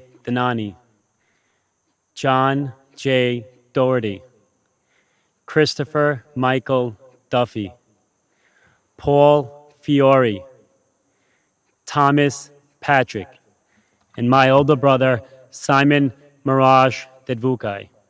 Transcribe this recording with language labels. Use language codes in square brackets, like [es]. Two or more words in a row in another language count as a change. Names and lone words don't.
[en] Denani, John J. Doherty, Christopher Michael Duffy, Paul Fiore, Thomas Patrick, and my older brother, Simon Mirage Dedvukai.